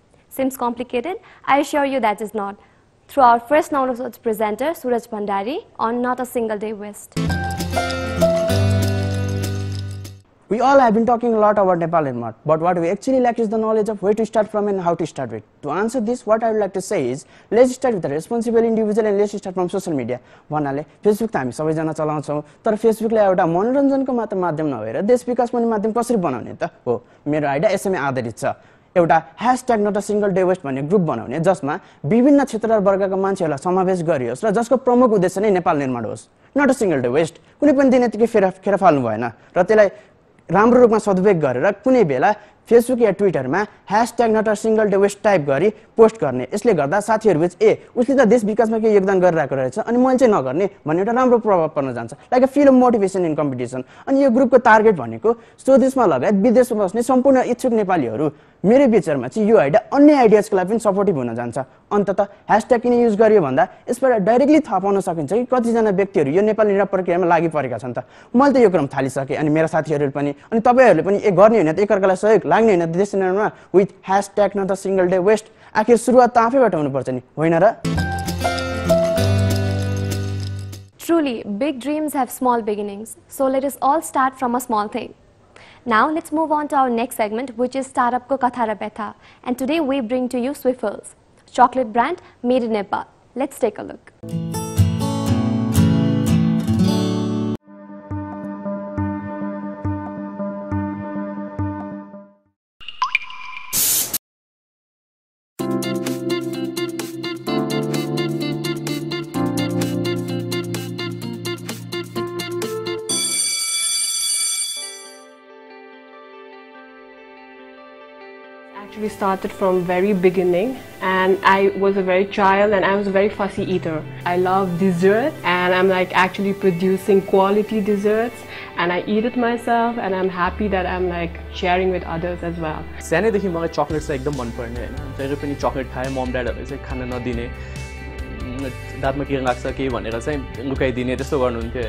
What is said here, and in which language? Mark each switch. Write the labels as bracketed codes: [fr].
[en] Seems complicated? I assure you that is not. Through our first knowledge presenter, Suraj Bhandari, on Not a Single Day West. We all have been talking a lot about Nepal Nirman, but what we actually lack is the knowledge of where to start from and how to start with. To answer this, what I would like to say is, let's start with a responsible individual and let's start from social media. [ne] भन्नाले Facebook त हामी सबैजना चलाउँछौं, तर फेसबुकले एउटा मनोरञ्जनको मात्र माध्यम नभएर देश विकास पनि माध्यम कसरी बनाउने त हो। मेरो आइडिया यसैमा आधारित छ। एउटा # not a single day West भन्ने ग्रुप बनाउने जसमा विभिन्न क्षेत्र र वर्गका मान्छेहरूलाई समावेश गरियोस् र जसको प्रमुख उद्देश्य नै नेपाल निर्माण होस्। Not a single day West, कुनै पनि दिन यतिकै फेर फाल्नु भएन र त्यसलाई राम्रो रूपमा सदुपयोग गरेर कुनै बेला फेसबुक या ट्विटरमा # not a single day West type गरी पोस्ट गर्ने। यसले गर्दा साथीहरुबीच उसले त देश विकासमा केही योगदान गरिरहेको रहेछ अनि मैले चाहिँ नगर्ने भन्ने एउटा राम्रो प्रभाव पर्न जान्छ, [en] Like a feel of motivation in competition. [ne] अनि यो ग्रुपको टार्गेट भनेको स्वदेशमा लगायत विदेशमा बस्ने सम्पूर्ण इच्छुक नेपालीहरु। मेरो विचारमा चाहिँ यो आइडिया अन्य आइडियाजको लागि पनि सपोर्टिभ हुन जान्छ। अन्ततः # किन युज गरियो भन्दा यसबाट डाइरेक्टली थाहा पाउन सकिन्छ कि कतिजना व्यक्तिहरु यो नेपाली निर्माण प्रक्रियामा लागि परेका छन् त। मैले त यो क्रम थालिसके अनि मेरा साथीहरुले पनि, अनि तपाईहरुले पनि गर्ने हैन त एकअर्कालाई सहयोग लाग्ने हैन देश निर्माणमा with # not a single day West. आखिर सुरुवात त आफैबाट हुनुपर्छ नि, होइन र? [en] Truly, big dreams have small beginnings, so let us all start from a small thing. Now let's move on to our next segment, which is Startup Ko Katha ra Betha, and today we bring to you Swiffles, chocolate brand made in Nepal. Let's take a look. Actually started from very beginning, and I was a very child and I was a very fussy eater. I love dessert and I'm like actually producing quality desserts and I eat it myself and I'm happy that I'm like sharing with others as well. [ne] सानैदेखि मलाई chocolate चाहिँ एकदम मन पर्ने हैन, जहिले पनि chocolate खाए मम ड्याडहरुले चाहिँ खान नदिने, दाँतमा के लाग्छ के भनेर चाहिँ लुकाइदिने त्यस्तो गर्नुहुन्थ्यो।